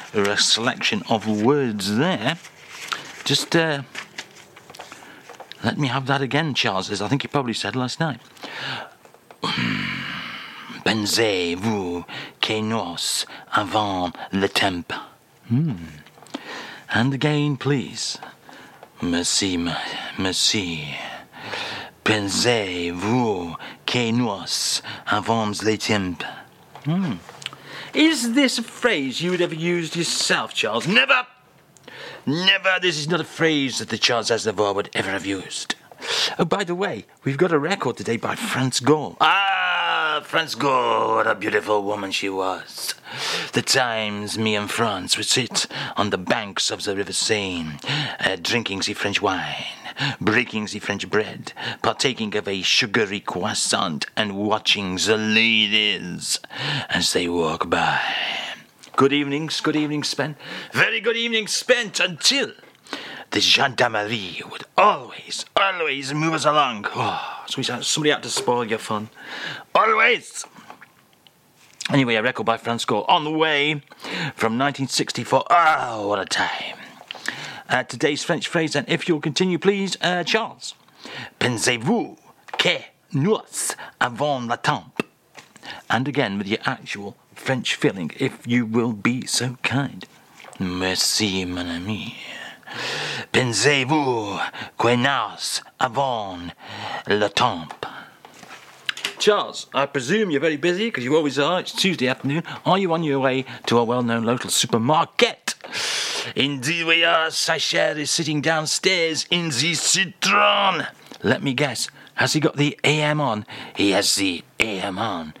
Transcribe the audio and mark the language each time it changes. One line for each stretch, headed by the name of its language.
English: A selection of words there. Just let me have that again, Charles, as I think you probably said last night.
French: Pensez-vous que nous avons le temps?
English: And again, please.
French: Merci, merci. Pensez-vous que nous avons le temps?
English: Is this a phrase you would ever use yourself, Charles? Never! Never! This is not a phrase that the Charles Aznavour would ever have used. Oh, by the way, we've got a record today by France Gall. France Gall, what a beautiful woman she was. The times me and France would sit on the banks of the River Seine, drinking the French wine, breaking the French bread, partaking of a sugary croissant, and watching the ladies as they walk by. Good evening, Spent. Very good evening, Spent, until the gendarmerie would always, always move us along. Oh, somebody had to spoil your fun. Always! Anyway, a record by France Gall, On the Way, from 1964. Oh, what a time. Today's French phrase, and if you'll continue, please, Charles.
French: Pensez-vous que nous avons le temps?
English: And again, with your actual French feeling, if you will be so kind.
French: Merci, mon ami. Pensez-vous que nous avons le temps?
English: Charles, I presume you're very busy, because you always are. It's Tuesday afternoon. Are you on your way to a well-known local supermarket? Indeed we are. Sacher is sitting downstairs in the Citroën. Let me guess. Has he got the AM on? He has the AM on.